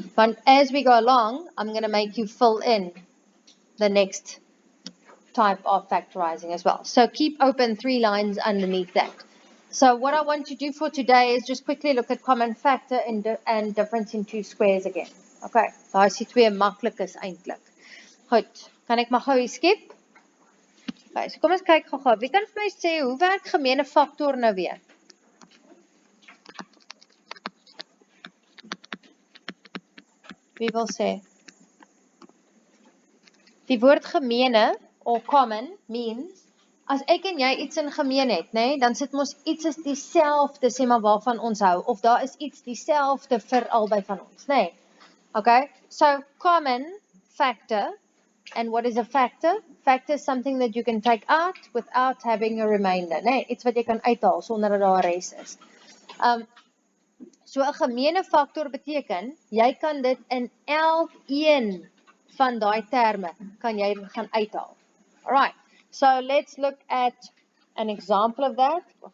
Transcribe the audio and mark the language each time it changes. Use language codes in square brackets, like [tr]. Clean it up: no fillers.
[en] Want as we go along, I'm going to make you fill in the next type of factorizing as well. So keep open 3 lines underneath that. So what I want to do for today is just quickly look at common factor and difference in two squares again. [af] Okay, daar is die twee maklikes eintlik. Goed, kan ek maar gou skep? Okay, so kom ons kyk gou-gou. Wie kan vir my sê hoe werk gemeene faktor nou weer? Wie wil sê? Die woord gemeene or common means as ek en jy iets in gemeen het, né, dan sit mos iets is dieselfde, sê maar waarvan ons hou, of daar is iets dieselfde vir albei van ons, né? [en] Okay, so common factor, and what is a factor? Factor is something that you can take out without having a remainder, né? [af] Iets wat jy kan uithaal sonder dat daar 'n res is. So 'n gemeene faktor beteken jy kan dit in elkeen van daai terme kan jy gaan uithaal. [en] Alright. So let's look at an example of that.